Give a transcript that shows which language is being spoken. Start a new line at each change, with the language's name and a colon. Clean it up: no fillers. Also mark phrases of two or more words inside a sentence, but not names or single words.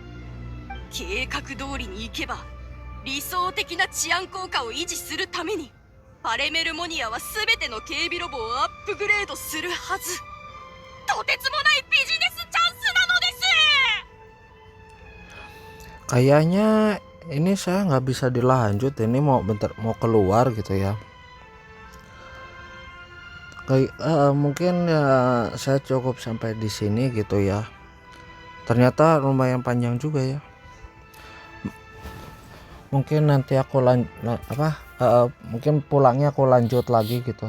Japanese: 計画通りにいけば理想的な治安効果を維持するためにパレメルモニアは全ての警備ロボをアップグレードするはず。とてつもないビジネスチャンスなのです。
Indonesian: Kayaknya ini saya nggak bisa dilanjut, ini mau keluar gitu ya. Mungkin ya saya cukup sampai di sini gitu ya. Ternyata lumayan panjang juga ya. Mungkin nanti aku mungkin pulangnya aku lanjut lagi gitu.